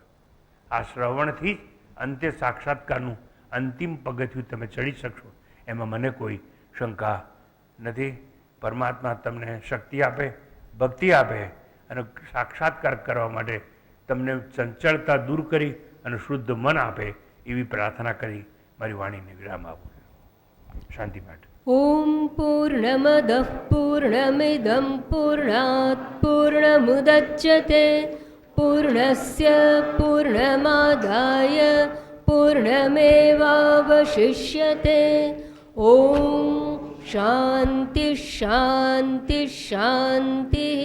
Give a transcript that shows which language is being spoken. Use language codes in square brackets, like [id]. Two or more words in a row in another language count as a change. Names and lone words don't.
[gu] આ શ્રવણથી જ અંતે સાક્ષાત્કારનું અંતિમ પગથિયું તમે ચડી શકશો, એમાં મને કોઈ શંકા નથી. પરમાત્મા તમને શક્તિ આપે, ભક્તિ આપે અને સાક્ષાત્કાર કરવા માટે તમને ચંચળતા દૂર કરી અને શુદ્ધ મન આપે એવી પ્રાર્થના કરી મારી વાણીને વિરામ આપું. શાંતિ માટે. [sa] ॐ पूर्णमदः पूर्णमिदं पूर्णात् पूर्णमुदच्यते पूर्णस्य पूर्णमादाय पूर्णमेवावशिष्यते. ॐ शान्ति शान्ति शान्तिः.